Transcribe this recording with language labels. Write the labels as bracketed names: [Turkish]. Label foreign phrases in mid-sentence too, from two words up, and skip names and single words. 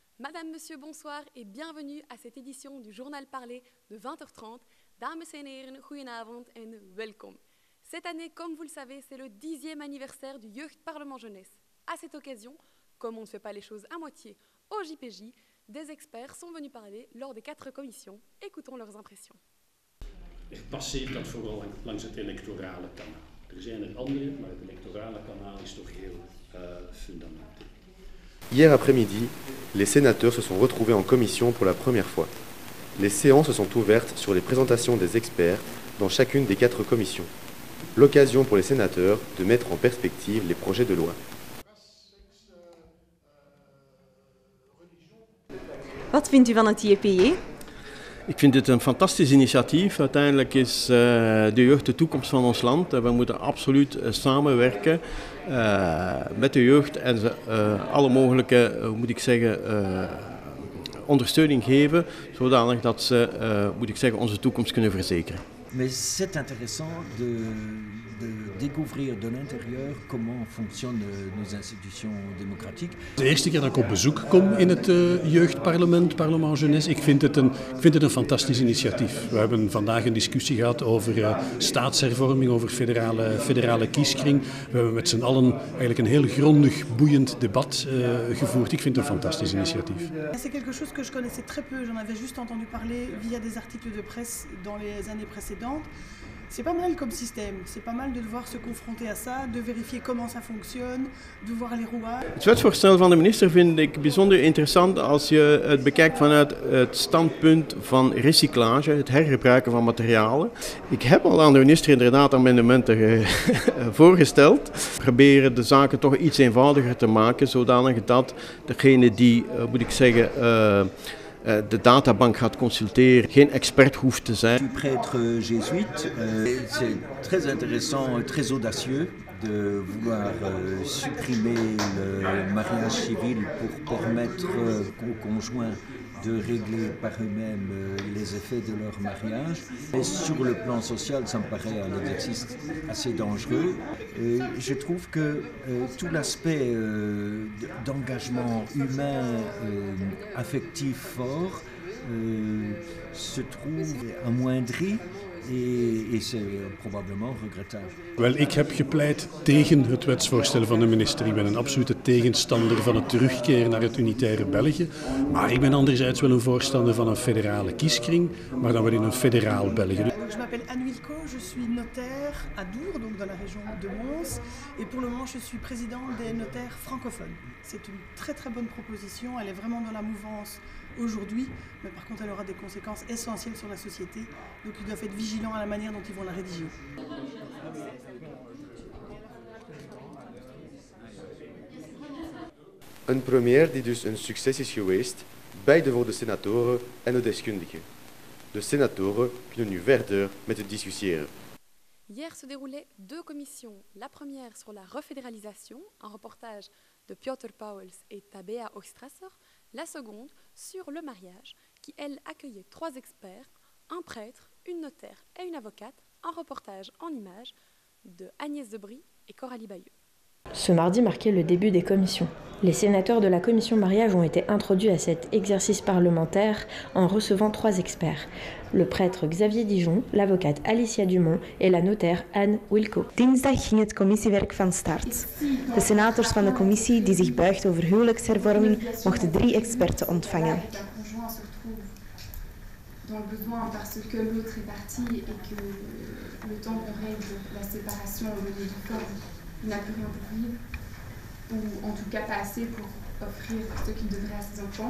[French] Madame, Monsieur, bonsoir et bienvenue à cette édition du Journal Parlé de 20h30. [Dutch] Dames en heren, goedenavond en welkom. [French] Cette année, comme vous le savez, c'est le 10e anniversaire du Jeugdparlement Jeunesse. À cette occasion, comme on ne fait pas les choses à moitié au JPJ, des experts sont venus parler lors des 4 commissions. Écoutons leurs impressions. [Dutch] Passeert dat vooral langs het electorale kanaal. Er zijn er andere, maar het electorale kanaal is toch heel fundamenteel. [French] Hier après-midi, les sénateurs se sont retrouvés en commission pour la première fois. Les séances se sont ouvertes sur les présentations des experts dans chacune des 4 commissions. L'occasion pour les sénateurs de mettre en perspective les projets de loi. [Dutch] Wat vindt u van het JPJ? Ik vind dit een fantastisch initiatief. Uiteindelijk is de jeugd de toekomst van ons land. We moeten absoluut samenwerken met de jeugd en ze alle mogelijke, ondersteuning geven, zodanig dat ze, onze toekomst kunnen verzekeren. [French] Mais c'est intéressant de découvrir de l'intérieur comment fonctionnent nos institutions démocratiques. [Dutch] De eerste keer dat ik op bezoek kom in het jeugdparlement, Parlement Jeunesse, ik vind het een fantastisch initiatief. We hebben vandaag een discussie gehad over staatshervorming, over federale kieskring. We hebben met z'n allen eigenlijk een heel grondig, boeiend debat gevoerd. Ik vind het een fantastisch initiatief. [French] C'est quelque chose que je connaissais très peu, j'en avais juste entendu parler via des articles de presse dans les années précédentes. C'est pas mal comme système, c'est pas mal de devoir se confronter à ça, de vérifier comment ça fonctionne, de voir les rouages. [Dutch] Het wetsvoorstel van de minister vind ik bijzonder interessant als je het bekijkt vanuit het standpunt van recyclage, het hergebruiken van materialen. Ik heb al aan de minister inderdaad amendementen voorgesteld. Proberen de zaken toch iets eenvoudiger te maken, zodanig dat degene die, de databank gaat consulteren, geen expert hoeft te zijn. [French] Je suis prêtre jésuite. C'est très intéressant, très audacieux de vouloir supprimer le mariage civil pour permettre aux conjoints de régler par eux-mêmes les effets de leur mariage. Et sur le plan social, ça me paraît un exercice assez dangereux. Je trouve que tout l'aspect d'engagement humain, affectif fort, se trouve amoindri. Et c'est probablement regrettable. [Dutch] Wel, ik heb gepleit tegen het wetsvoorstel van de minister. Ik ben een absolute tegenstander van het terugkeren naar het unitaire België. Maar ik ben anderzijds wel een voorstander van een federale kieskring, maar dan wel in een federaal België. [French] Je m'appelle Anne Wilco, je suis notaire à Dour, donc dans la région de Mons. Et pour le moment, je suis présidente des notaires francophones. C'est une très très bonne proposition, elle est vraiment dans la mouvance aujourd'hui, mais par contre elle aura des conséquences essentielles sur la société, donc ils doivent être vigilants à la manière dont ils vont la rédiger. [Dutch] Een première die dus een succes is geweest, beide voor de senatoren en de deskundigen. De senatoren kunnen nu verder met het discussiëren. [French] Hier se déroulaient 2 commissions. La première sur la refédéralisation, un reportage de Piotr Pauwels et Tabea Oegstrasser. La seconde sur le mariage, qui elle accueillait 3 experts, un prêtre, une notaire et une avocate, un reportage en images de Agnès Debry et Coralie Bayeux. Ce mardi marquait le début des commissions. Les sénateurs de la commission mariage ont été introduits à cet exercice parlementaire en recevant 3 experts. Le prêtre Xavier Dijon, l'avocate Alicia Dumont et la notaire Anne Wilco. [Dutch] Dinsdag ging het commissiewerk van start. De senators van de commissie die zich buigt over huwelijkshervorming mochten 3 experten ontvangen. [French] Dans le besoin parce que l'autre est parti et que le temps de règle de la séparation au lieu du corps n'a plus rien pour vivre, ou en tout cas pas assez pour offrir ce qu'il devrait à ses enfants.